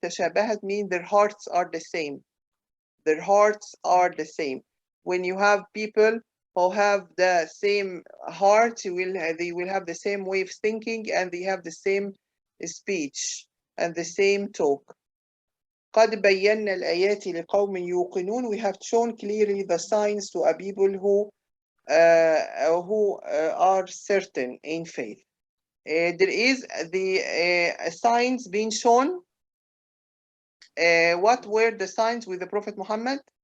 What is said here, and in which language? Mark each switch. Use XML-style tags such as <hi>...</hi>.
<en>تشابهت means their hearts are the same. Their hearts are the same. When you have people who have the same heart, they will have the same way of thinking, and they have the same speech and the same talk.</en> <ar>قد بينا الآيات لقوم يوقنون.</ar> <en>We have shown clearly the signs to a people who are certain in faith. There is the signs being shown. What were the signs with the Prophet Muhammad?</en>